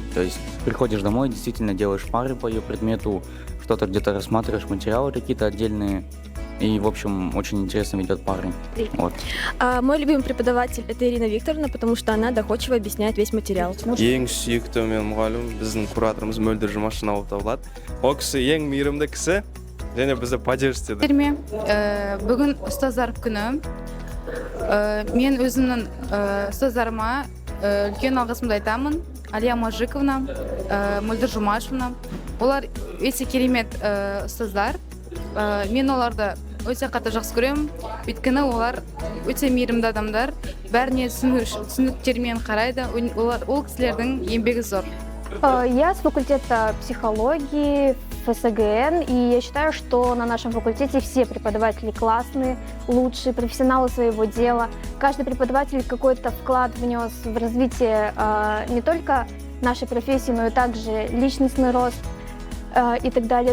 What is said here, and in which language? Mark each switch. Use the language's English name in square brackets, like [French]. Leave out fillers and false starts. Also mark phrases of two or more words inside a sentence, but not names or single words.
[Russian] То есть приходишь домой, действительно делаешь пары по ее предмету, что-то где-то рассматриваешь материалы какие-то отдельные. И, в общем, очень интересно ведет пары. Вот. Мой любимый преподаватель – это Ирина Викторовна, потому что она доходчиво объясняет весь материал. [Kazakh] Ең сүйікті мен мұғалім біздің кураторымыз Мөлдір Жұмашина болып табылады. Ол кісі ең мейірімді кісі және бізді поддерживает етеді. Бүгін ұстаздар күні. Мен өзімнің ұстаздарыма үлкен алғысымды айтамын. Әлия Мажиковна, Мөлдір Жұмашевна. Олар өте керемет ұстаздар. Мен оларды өте қатты жақсы көремін. Өйткені олар өте мейірімді адамдар. Бәріне түсініктермен қарайды. Ол кісілердің еңбегі зор. [Russian] Я с факультета психологии ФСГН, и я считаю, что на нашем факультете все преподаватели классные, лучшие, профессионалы своего дела. Каждый преподаватель какой-то вклад внес в развитие не только нашей профессии, но и также личностный рост и так далее.